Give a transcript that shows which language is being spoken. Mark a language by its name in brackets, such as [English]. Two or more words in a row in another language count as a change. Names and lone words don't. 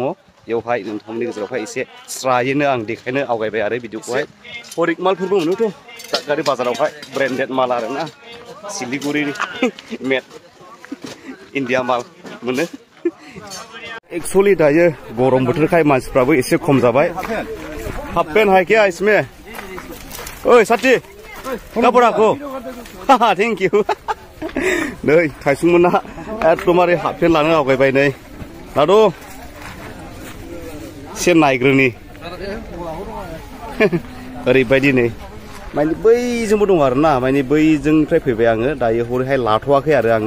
[Bodo] बेवहाय नोंथांमोननि गेजेरावहाय एसे स्रायैनो आं देखायनो आवगायबाय आरो भिडिअखौहाय। परिक मालफोरबो मोनोथ' दादगारि बाजारावहाय ब्रेन्डेड माल आरोना। सिलिगुरिनि [English] made India [Bodo] माल मोनो। एक्चुअली दायो गरम बोथोरखाय मानसिफ्राबो एसे खम जाबाय। [English] half pant [Hindi] है क्या इसमें? ओइ साथि कपड़ा को हाहा [English] thank you. [Bodo] नै थाइसुंमोना एकदमबारे [English] half pant [Bodo] लानो आवगायबाय नै। दाद' एसे नायग्रोनि ओरैबायदि नै माने बैजोंबो दं आरोना। माने बैजोंनिफ्राय फैबाय आङो दायो हरैहाय लाथ'वाखै आरो आङो।